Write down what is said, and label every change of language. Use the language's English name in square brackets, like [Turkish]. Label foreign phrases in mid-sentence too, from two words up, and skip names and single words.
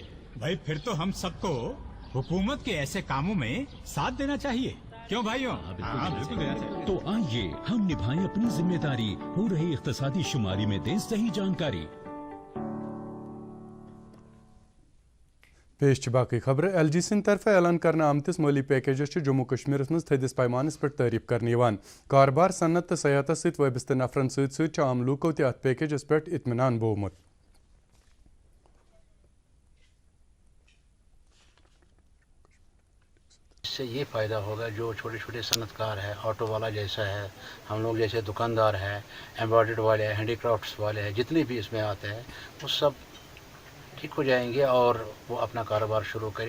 [Urdu] بھائی پھر تو ہم سبکو حکومت کے ایسے کاموں میں ساتھ دینا چاہیے، کیوں بھائیو? ہاں، بالکل دینا چاہیے. تو آئیے ہم نبھائیں اپنی ذمہ داری، ہو رہی اقتصادی شماری میں دیں صحیح جانکاری. [Kashmiri] پیش باقی خبر LG سندھ طرفہٕ اعلان کرنہٕ آمتِس مالی پیکیجس جموں کشمیر منز تھدِس پیمانس پر تعریف کرنہٕ کاروبار صنعت تہٕ سیاحت ستہٕ وابستہ نفرن ستہٕ عام لوکن تہٕ اتھ پیکیجس پیٹھ اطمینان بوٚمُت. [Urdu] اس سے یہ فائدہ ہوگا جو چھوٹے چھوٹے صنعتکار ہے، آٹو والا جیسا ہے، ہم لوگ جیسے دکاندار ہیں، ایمبرائیڈرڈ والے ہیں، ہینڈی کرافٹس والے ہیں، جتنے بھی اس میں آتے ہیں وہ سب ٹھیک ہو جائیں گے اور وہ اپنا کاروبار شروع کریں.